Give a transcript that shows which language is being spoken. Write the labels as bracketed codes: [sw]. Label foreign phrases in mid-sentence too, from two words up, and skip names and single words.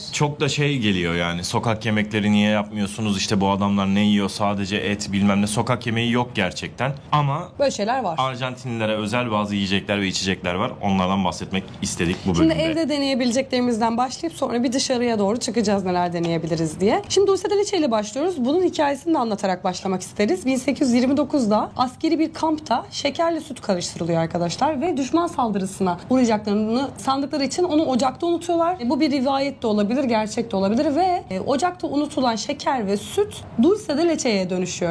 [tr] Çok da şey geliyor yani, sokak yemekleri niye yapmıyorsunuz, işte bu adamlar ne yiyor, sadece et bilmem ne, sokak yemeği yok gerçekten. Ama Böyle şeyler var. Arjantinlilere özel bazı yiyecekler ve içecekler var. Onlardan bahsetmek istedik bu Şimdi bölümde. evde deneyebileceklerimizden başlayıp sonra bir dışarıya doğru çıkacağız neler deneyebiliriz diye. Şimdi [es] dulce de leche [tr] ile başlıyoruz. Bunun hikayesini de anlatarak başlamak isteriz. 1829'da askeri bir kampta şekerli süt karıştırılıyor arkadaşlar ve düşman saldırısına uğrayacaklarını sandıkları için onu ocakta unutuyorlar. Bu bir rivayet de olabilir, gerçek de olabilir ve ocakta unutulan şeker ve süt [es] dulce de leche'ye [tr] dönüşüyor.